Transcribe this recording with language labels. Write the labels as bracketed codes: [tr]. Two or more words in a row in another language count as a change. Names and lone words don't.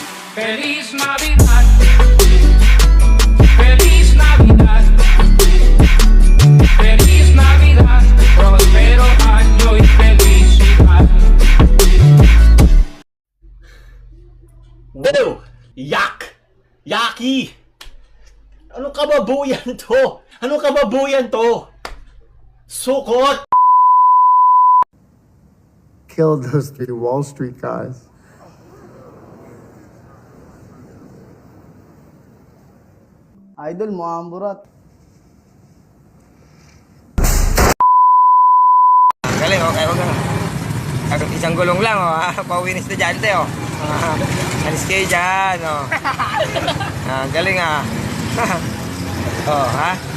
[es] Feliz Navidad. Feliz Navidad. Feliz Navidad. Prospero año y felicidad. [tl] Wow! Yak! Yaki! Anong kababuyan to? Anong kababuyan to? Sukot! [en] Killed those three Wall Street guys. [tl] Idol mo, Amburat. Galing, okay, okay. Isang gulong lang, pauwi ni estudyante, alis kayo dyan, galing, ha?